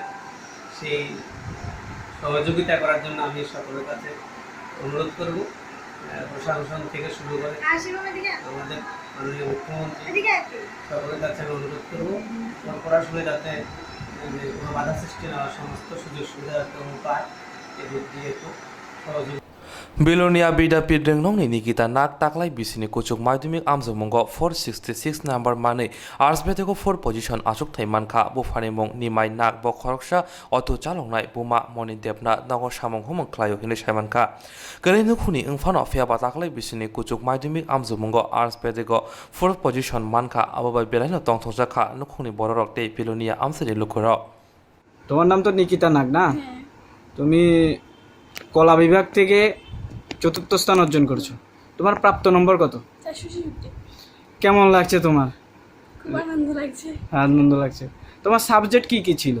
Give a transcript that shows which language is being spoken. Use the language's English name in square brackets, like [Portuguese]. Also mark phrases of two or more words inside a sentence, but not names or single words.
[Bangla] সেই সহযোগিতা করার জন্য আমি সকলের কাছে অনুরোধ করব, প্রশাসন থেকে শুরু করে আমাদের মাননীয় মুখ্যমন্ত্রী সকলের কাছে আমি অনুরোধ করব, পড়াশোনায় যাতে কোনো বাধা সৃষ্টি না হয়, সমস্ত সুযোগ সুবিধা যাতে পায়, এদিক দিয়ে একটু সহযোগিতা। [Kok Borok] Bilonia Bida Pidrengnong ni Nikita Nak taklai bisini kuchuk madhyamik amjamungo 466 number mane arsbeteko 4 position achuk thaiman kha bo phanimong nimai nak bo khoroksha auto chalongnai buma moni debna nagor samong humong khlayo hine saiman kha gerenu khuni ingfano fiaba taklai bisini kuchuk madhyamik amjamungo arsbeteko 4 position mankha ababai belaino tongthokja kha nukhuni bororok tei Bilonia amsani lukhoro [Bangla] তোমার নাম তো নিকিতা নাগ না? তুমি কলা বিভাগ থেকে 4র্থ স্থান অর্জন করেছো। তোমার প্রাপ্ত নম্বর কত? 466। কেমন লাগছে তোমার? খুব আনন্দ লাগছে। আনন্দ লাগছে। তোমার সাবজেক্ট কি কি ছিল?